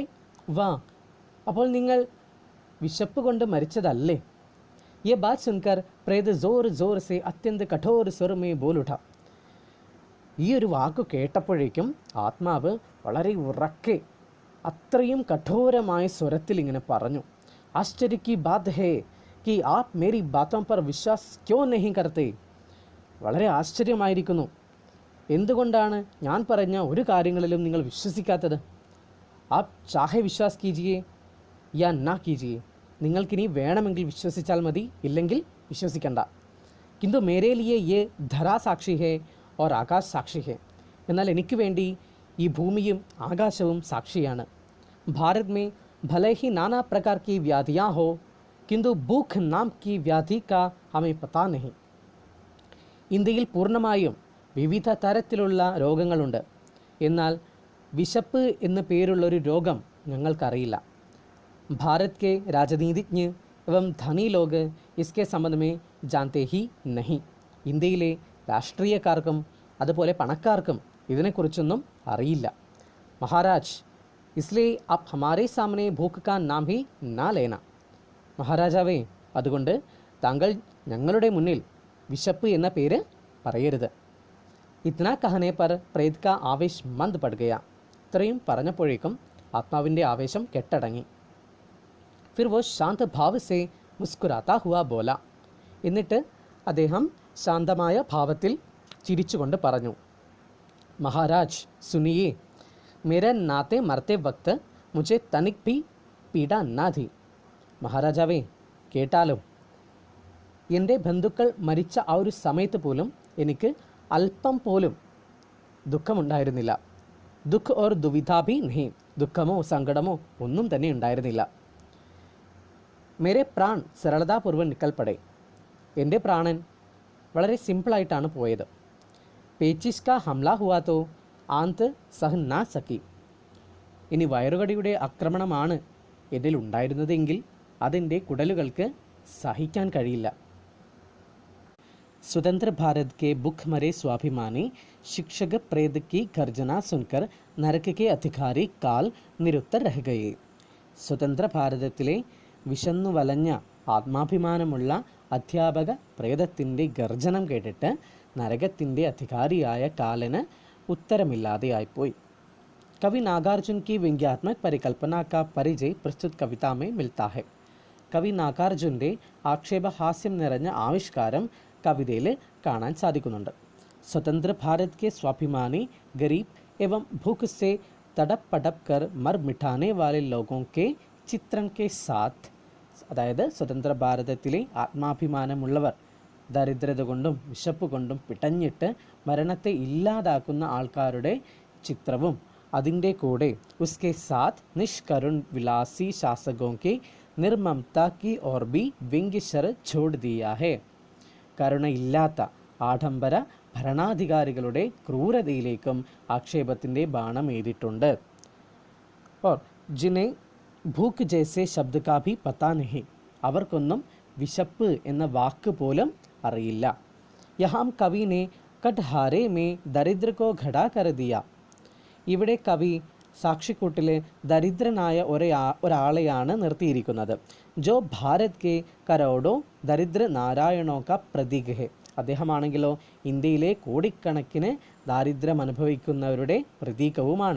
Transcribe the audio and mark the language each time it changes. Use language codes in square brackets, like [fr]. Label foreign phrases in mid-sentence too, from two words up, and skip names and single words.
[ml] വാ, അപ്പോൾ നിങ്ങൾ വിശപ്പ് കൊണ്ട് മരിച്ചതല്ലേ? [hi] ये बात सुनकर प्रेत ज़ोर ज़ोर से अत्यंत कठोर स्वर में बोल उठा. [ml] ഈ ഒരു വാക്ക് കേട്ടപ്പോഴേക്കും ആത്മാവ് വളരെ ഉറക്കെ അത്രയും കഠോരമായ സ്വരത്തിൽ ഇങ്ങനെ പറഞ്ഞു, [hi] आश्चर्य की बात है कि आप मेरी बातों पर विश्वास क्यों नहीं करते. [ml] വളരെ ആശ്ചര്യമായിരിക്കുന്നു, എന്തുകൊണ്ടാണ് ഞാൻ പറഞ്ഞ ഒരു കാര്യങ്ങളിലും നിങ്ങൾ വിശ്വസിക്കാത്തത്? [hi] आप चाहे विश्वास कीजिए या ना कीजिए, [ml] നിങ്ങൾക്കിനി വേണമെങ്കിൽ വിശ്വസിച്ചാൽ മതി, ഇല്ലെങ്കിൽ വിശ്വസിക്കണ്ട. [hi] किंतु मेरे लिए ये धरा साक्षी है और आकाश साक्षी है. [ml] എന്നാൽ എനിക്ക് വേണ്ടി ഈ ഭൂമിയും ആകാശവും സാക്ഷിയാണ്. [hi] भारत में भले ही नाना प्रकार की व्याधियाँ हो, किंतु भूख नाम की व्याधि का हमें पता नहीं. [ml] ഇന്ത്യയിൽ പൂർണ്ണമായും വിവിധ തരത്തിലുള്ള രോഗങ്ങളുണ്ട്. എന്നാൽ വിശപ്പ് എന്ന പേരുള്ളൊരു രോഗം ഞങ്ങൾക്കറിയില്ല. [hi] भारत के राजनीतिज्ञ एवं धनी लोग इसके संबंध में जानते ही नहीं. [ml] ഇന്ത്യയിലെ രാഷ്ട്രീയക്കാർക്കും അതുപോലെ പണക്കാർക്കും ഇതിനെക്കുറിച്ചൊന്നും അറിയില്ല. മഹാരാജ്, [hi] इसलिए आप हमारे सामने भूख का नाम ही ना लेना. [ml] മഹാരാജാവേ, അതുകൊണ്ട് താങ്കൾ ഞങ്ങളുടെ മുന്നിൽ വിശപ്പ് എന്ന പേര് പറയരുത്. [hi] इतना कहने पर प्रेत का आवेश मंद पड़ गया. [ml] ഇത്രയും പറഞ്ഞപ്പോഴേക്കും ആത്മാവിൻ്റെ ആവേശം കെട്ടടങ്ങി. [hi] फिर वो शांत भाव से मुस्कुराता हुआ बोला. [ml] എന്നിട്ട് അദ്ദേഹം ശാന്തമായ ഭാവത്തിൽ ചിരിച്ചുകൊണ്ട് പറഞ്ഞു, മഹാരാജ് [hi] सुनिए, मेरे नाते मरते वक्त मुझे तनिक भी पीड़ा ना थी. [ml] മഹാരാജാവേ, കേട്ടാലോ, എൻ്റെ ബന്ധുക്കൾ മരിച്ച ആ ഒരു സമയത്ത് പോലും എനിക്ക് അല്പം പോലും ദുഃഖമുണ്ടായിരുന്നില്ല. [hi] दुःख और दुविधा भी नहीं, [ml] ദുഃഖമോ സങ്കടമോ ഒന്നും തന്നെ ഉണ്ടായിരുന്നില്ല. [hi] मेरे प्राण सरलतापूर्वक निकल पड़े, [ml] എൻ്റെ പ്രാണൻ വളരെ സിമ്പിളായിട്ടാണ് പോയത്. [hi] पेचिश का हमला हुआ तो आँत सह ना सकी. [ml] ഇനി വയറുകടിയുടെ ആക്രമണമാണ് ഇതിലുണ്ടായിരുന്നതെങ്കിൽ അതിൻ്റെ കുടലുകൾക്ക് സഹിക്കാൻ കഴിയില്ല. [hi] स्वतंत्र भारत के भूखमरे स्वाभिमानी शिक्षक प्रेत की गर्जना सुनकर नरक के अधिकारी काल निरुत्तर रह गए. [ml] സ്വതന്ത്ര ഭാരതത്തിലെ വിശന്നു വലഞ്ഞ ആത്മാഭിമാനമുള്ള അധ്യാപക പ്രേതത്തിൻ്റെ ഗർജനം കേട്ടിട്ട് നരകത്തിൻ്റെ അധികാരിയായ കാലന് ഉത്തരമില്ലാതെയായിപ്പോയി. [hi] कवि नागार्जुन की व्यंग्यात्मक परिकल्पना का परिचय प्रस्तुत कविता में मिलता है. [ml] കവി നാഗാർജുൻ്റെ ആക്ഷേപഹാസ്യം നിറഞ്ഞ ആവിഷ്കാരം കവിതയിൽ കാണാൻ സാധിക്കുന്നുണ്ട്. [hi] स्वतंत्र भारत के स्वाभिमानी गरीब एवं भूख से तड़प पड़प कर मर मिटाने वाले लोगों के चित्रण के साथ, [ml] അതായത് സ്വതന്ത്ര ഭാരതത്തിലെ ആത്മാഭിമാനമുള്ളവർ ദരിദ്രത കൊണ്ടും വിശപ്പ് കൊണ്ടും പിടഞ്ഞിട്ട് മരണത്തെ ഇല്ലാതാക്കുന്ന ആൾക്കാരുടെ ചിത്രവും അതിൻ്റെ കൂടെ [hi] उसके साथ निष्करुण विलासी शासकों के [ml] നിർമ്മമത [hi] की ओर भी व्यंग्यशर छोड़ दिया है. [ml] കരുണയില്ലാത്ത ആഡംബര ഭരണാധികാരികളുടെ ക്രൂരതയിലേക്കും ആക്ഷേപത്തിൻ്റെ ബാണം എഴുതിയിട്ടുണ്ട്. [hi] और जिन्हें भूख जैसे शब्द का भी पता नहीं, [ml] അവർക്കൊന്നും വിശപ്പ് എന്ന വാക്ക് പോലും അറിയില്ല. [hi] यहाँ कवि ने कटहारे में दरिद्र को खड़ा कर दिया. [ml] ഇവിടെ കവി സാക്ഷിക്കൂട്ടിൽ ദരിദ്രനായ ഒരാളെയാണ് നിർത്തിയിരിക്കുന്നത്. [hi] जो भारत के करोड़ों दरिद्र नारायणों का प्रतीक है. [ml] അദ്ദേഹമാണെങ്കിലോ ഇന്ത്യയിലെ കോടിക്കണക്കിന് ദാരിദ്ര്യം അനുഭവിക്കുന്നവരുടെ പ്രതീകവുമാണ്.